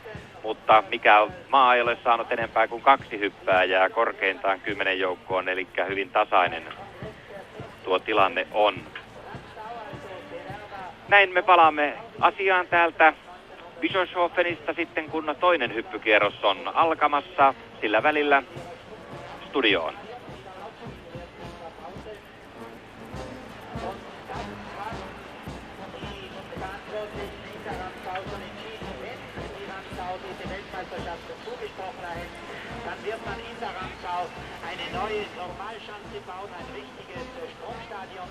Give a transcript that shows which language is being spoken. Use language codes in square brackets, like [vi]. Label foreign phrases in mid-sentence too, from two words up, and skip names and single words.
[fi] Mutta mikä maa ei ole saanut enempää kuin 2 hyppääjää korkeintaan 10 joukkoon, eli hyvin tasainen tuo tilanne on. Näin me palaamme asiaan täältä Bischofshofenista sitten, kun toinen hyppykierros on alkamassa. Sillä välillä studioon. [de] Dann wird man in der Ramsau eine neue Normalschanze bauen, ein richtiges Sprungstadion.